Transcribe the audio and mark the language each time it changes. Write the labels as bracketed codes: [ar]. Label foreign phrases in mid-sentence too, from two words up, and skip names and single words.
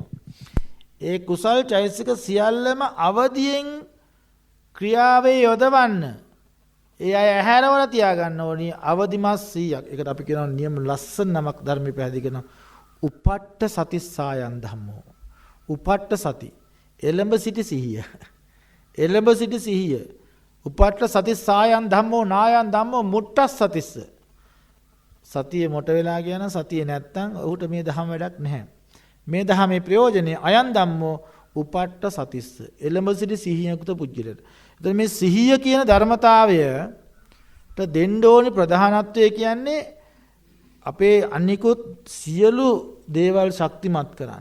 [si] ඒ කුසල් චෛසික සියල්ලම අවදියෙන් ක්‍රියාවේ යොදවන්න. ඒ අය ඇහැරවල තියාගන්න ඕනි අවදිමත් 100ක්. ඒකට අපි කියනවා නියම ලස්සන නමක් ධර්මයේ පැහැදිලි කරනවා. [pi] උපට්ඨ සතිස්සායන් ධම්මෝ. උපට්ඨ සති. [si] එළඹ සිටි සිහිය. එළඹ සිටි සිහිය. [pi] උපට්ඨ සතිස්සායන් ධම්මෝ නායන් ධම්මෝ මුට්ටස් සතිස්ස. [si] සතිය මොට වෙලා කියන සතිය නැත්තම් ඔහුට මේ දහම වැඩක් නැහැ. මේ දහමේ ප්‍රයෝජනේ [pi] අයන් ධම්මෝ උපට්ඨ සතිස්ස. [si] එළඹ සිටි සිහියකුත පුජ්‍යලට. එතකොට මේ සිහිය කියන ධර්මතාවයට දෙන්න ඕනි ප්‍රධානත්වය කියන්නේ අපේ අනිකුත් සියලු දේවල් ශක්තිමත් කරන්න.